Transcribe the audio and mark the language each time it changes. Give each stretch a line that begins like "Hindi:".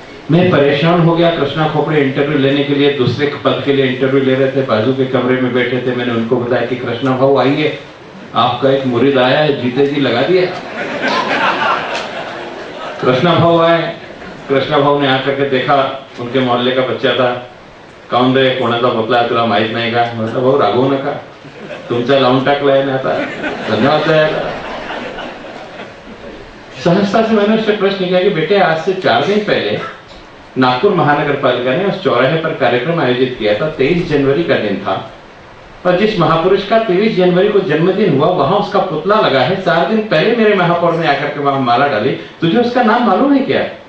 Hindi: मैं परेशान हो गया। कृष्णा खोपड़े इंटरव्यू लेने के लिए दूसरे पद के लिए इंटरव्यू ले रहे थे, बाजू के कमरे में बैठे थे। मैंने उनको बताया कि कृष्णा भाऊ आइए, आपका एक मुरीद आया है, जीते जी लगा दिया। कृष्णा भाऊ आए। कृष्णा भाऊ ने आकर के देखा, उनके मोहल्ले का बच्चा था। कौन रे,
Marathi: कोणाचा पुतला तुला माहित नाही का?
Hindi: मतलब
Marathi: भाऊ रागवू नका, तुमचा लावून टाकलाय ना आता, धन्यवाद द्यायला।
Hindi: सहजता से मैंने उससे प्रश्न किया कि बेटे आज से 4 दिन पहले नागपुर महानगर पालिका ने उस चौराहे पर कार्यक्रम आयोजित किया था। 23 जनवरी का दिन था और जिस महापुरुष का 23 जनवरी को जन्मदिन हुआ वहां उसका पुतला लगा है। 4 दिन पहले मेरे महापौर ने आकर के वहां माला डाली, तुझे उसका नाम मालूम है क्या?